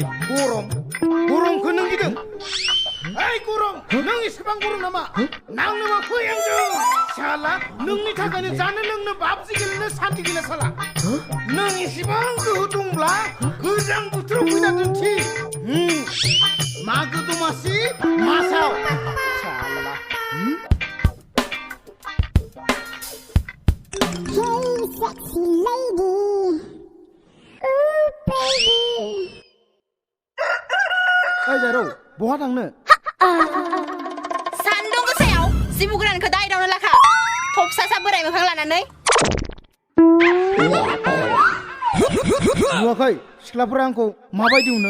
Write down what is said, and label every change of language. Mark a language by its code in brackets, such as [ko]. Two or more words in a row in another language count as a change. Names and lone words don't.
[brx] गरमखौ नों गिदों ओइ गरम नों एसेबां गरम नामा नांनोबा फै आंजों साला नोंनि थाखायनो जानो लोंनो बाबजि गेलेनो सान्थि गैला साला नों एसेबां गोहो दंब्ला गोजां बोथोराव फैना दोनथि मागो दमासि मासाव साला [en] Hey, sexy lady. Ooh, baby. [brx] ओइ जारौ बहा थांनो सान्दुं गोसायाव जिबु गोरानखौ दायदावनो लाखा थब सा बोराय मोखां लानानै नुवाखै सिख्लाफोरा आंखौ माबायदि उनो